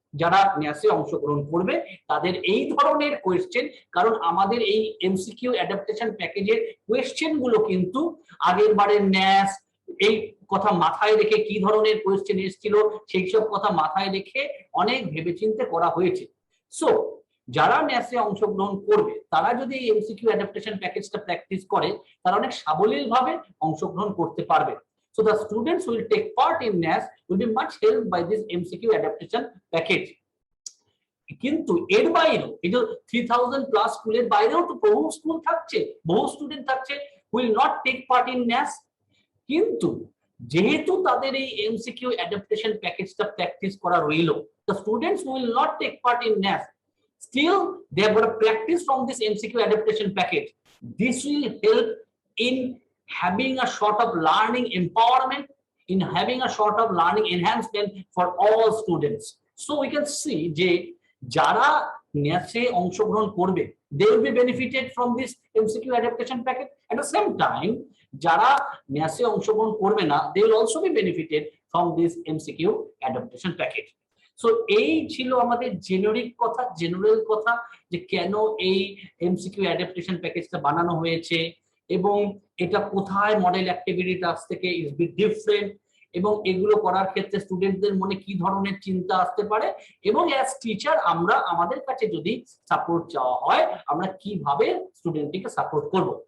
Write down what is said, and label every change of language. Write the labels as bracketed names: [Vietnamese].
[Bangla] যারা ন্যাসে অংশগ্রহণ করবে তাদের এই ধরনের কোয়েশ্চেন, কারণ আমাদের এই এমসিকিউ অ্যাডাপ্টেশন প্যাকেজের কোয়েশ্চেন গুলো কিন্তু আগের বারের ন্যাস এই কথা মাথায় রেখে, কি ধরনের কোয়েশ্চেন এসেছিল সেই সব কথা মাথায় রেখে অনেক ভেবেচিন্তে করা হয়েছে। সো যারা ন্যাসে অংশগ্রহণ করবে তারা যদি এই এমসিকিউ অ্যাডাপ্টেশন প্যাকেজটা প্র্যাকটিস করে তারা অনেক সাবলীলভাবে অংশগ্রহণ করতে পারবে। [English] So the students will take part in NAS will be much helped by this MCQ adaptation package. [Bangla] কিন্তু এর বাইরেও এই যে 3000 প্লাস স্কুলের বাইরেও তো বহু স্কুল থাকছে, বহু স্টুডেন্ট থাকছে [English] will not take part in NAS, [Bangla] কিন্তু যেহেতু তাদের এই এমসিকিউ অ্যাডাপ্টেশন প্যাকেজটা প্র্যাকটিস করা রইল, [English] the students who will not take part in NAS still they have got to practice from this MCQ adaptation package. This will help in having a sort of learning empowerment, in having a sort of learning enhancement for all students. So we can see [Bangla] যে যারা ন্যাসে অংশগ্রহণ করবে [English] they will be benefited from this MCQ adaptation package. At the same time [Bangla] যারা ন্যাসে অংশগ্রহণ করবে না [English] they will also be benefited from this MCQ adaptation package. [Bangla] So এই ছিল আমাদের জেনারেল কথা যে কেন এই এমসিকিউ অ্যাডাপ্টেশন প্যাকেজটা বানানো হয়েছে এবং এটা কোথায় মডেল অ্যাক্টিভিটি টাস্ক থেকে [English] is be different, [Bangla] এবং এগুলো করার ক্ষেত্রে স্টুডেন্টদের মনে কি ধরনের চিন্তা আসতে পারে, এবং অ্যাজ টিচার আমরা আমাদের কাছে যদি সাপোর্ট চাওয়া হয় আমরা কিভাবে স্টুডেন্টটিকে সাপোর্ট করব।